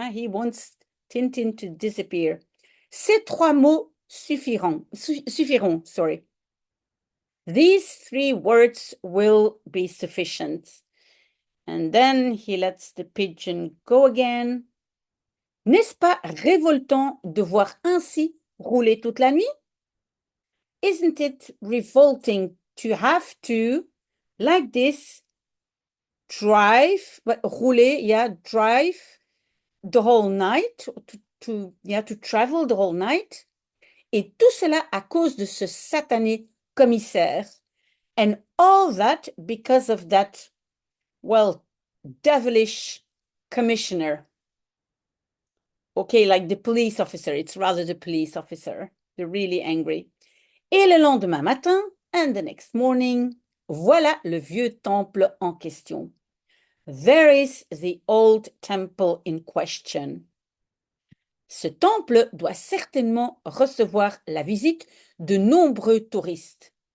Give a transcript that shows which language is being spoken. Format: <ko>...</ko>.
<en>He wants Tintin to disappear.</en> <fr>Ces trois mots suffiront.</fr> <en>Sorry. These three words will be sufficient. And then he lets the pigeon go again.</en> <fr>N'est-ce pas révoltant de voir ainsi rouler toute la nuit?</fr> <en>Isn't it revolting to have to, like this, drive, rouler, drive the whole night, to travel the whole night?</en> <fr>Et tout cela à cause de ce satané commissaire.</fr> <en>And all that because of that, well, devilish commissioner. Okay, like the police officer. It's rather the police officer. They're really angry.</en> <fr>Et le lendemain matin,</fr> <en>and the next morning,</en> <fr>voilà le vieux temple en question.</fr> <en>There is the old temple in question.</en> <fr>Ce temple doit certainement recevoir la visite de nombreux touristes.</fr>